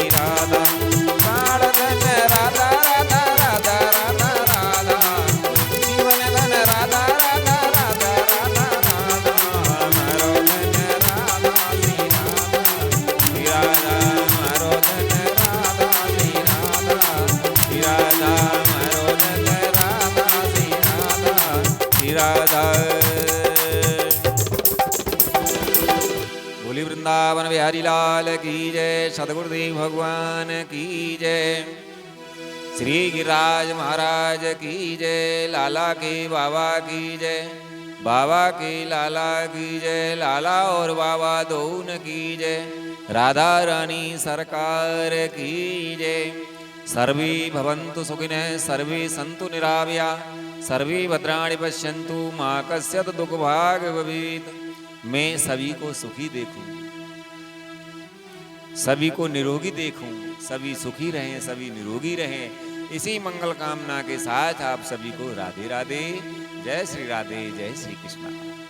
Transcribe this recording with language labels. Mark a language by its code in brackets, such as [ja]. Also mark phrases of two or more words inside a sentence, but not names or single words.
[hi] राधा, प्राण धन राधा राधा राधा राधा राधा, जीवन धन राधा राधा राधा राधा राधा, हमारो धन राधा श्री राधा श्री राधा, हमारो धन राधा श्री राधा श्री राधा, हमारो धन राधा श्री राधा श्री राधा। बोली वृंदावन बिहारी लाल की जय, सदगुरुदेव भगवान की जय, श्री गिरिराज महाराज की जय, लाला के बाबा की जय, बाबा के लाला की जय, लाला और बाबा दोनों की जय, राधा रानी सरकार की जय। [sa] सर्वे भवन्तु सुखिनः, सर्वे सन्तु निरामया, सर्वे भद्राणि पश्यन्तु मा कस्यचित् दुःखभाग् भवेत्। [hi] मैं सभी को सुखी देखूं, सभी को निरोगी देखूं, सभी सुखी रहें, सभी निरोगी रहें, इसी मंगल कामना के साथ आप सभी को राधे राधे, जय श्री राधे, जय श्री कृष्ण।